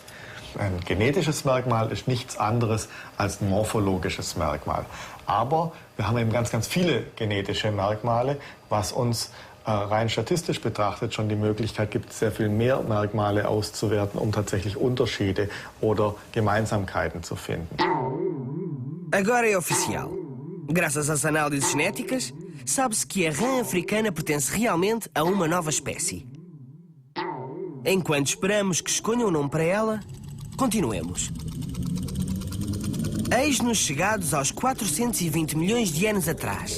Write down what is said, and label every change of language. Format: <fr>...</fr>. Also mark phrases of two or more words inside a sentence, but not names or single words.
<de>Ein genetisches Merkmal ist nichts anderes als ein morphologisches Merkmal. Aber wir haben eben ganz, ganz viele genetische Merkmale, was uns rein statistisch betrachtet schon die Möglichkeit gibt, sehr viel mehr Merkmale auszuwerten, um tatsächlich Unterschiede oder Gemeinsamkeiten zu finden.</de> <pt>Agora é oficial. Graças às análises genéticas, sabe-se que a rã africana pertence realmente a uma nova espécie. Enquanto esperamos que escolham um nome para ela, continuemos. Eis-nos chegados aos 420 milhões de anos atrás.</pt>